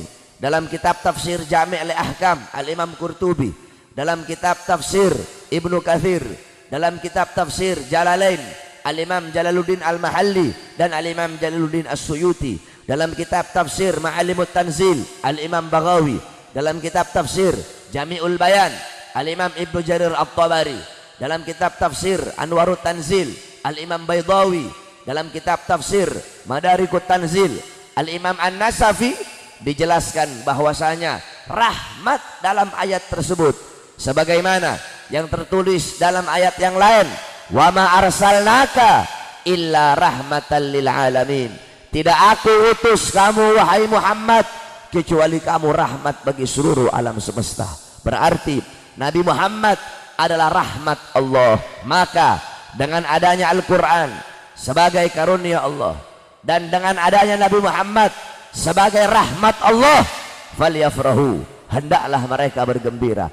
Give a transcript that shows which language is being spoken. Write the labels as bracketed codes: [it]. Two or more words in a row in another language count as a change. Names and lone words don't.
[id] Dalam kitab tafsir Jami' al-Ahkam Al-Imam Qurtubi, dalam kitab tafsir Ibnu Katsir, dalam kitab tafsir Jalalain Al-Imam Jalaluddin Al-Mahalli dan Al-Imam Jalaluddin As-Suyuti, dalam kitab tafsir Ma'alimut Tanzil Al-Imam Baghawi, dalam kitab tafsir Jami'ul Bayan Al-Imam Ibnu Jarir At-Tabari, dalam kitab tafsir Anwarut Tanzil Al-Imam Baydawi, dalam kitab tafsir Madarikut Tanzil Al-Imam An-Nasafi, dijelaskan bahwasanya rahmat dalam ayat tersebut sebagaimana yang tertulis dalam ayat yang lain, [ar] "وما أرسلناك إلا رحمة للعالمين." [id] Tidak aku utus kamu wahai Muhammad kecuali kamu rahmat bagi seluruh alam semesta. Berarti Nabi Muhammad adalah rahmat Allah. Maka dengan adanya Al-Quran sebagai karunia Allah dan dengan adanya Nabi Muhammad sebagai rahmat Allah, falyafrahu, hendaklah mereka bergembira.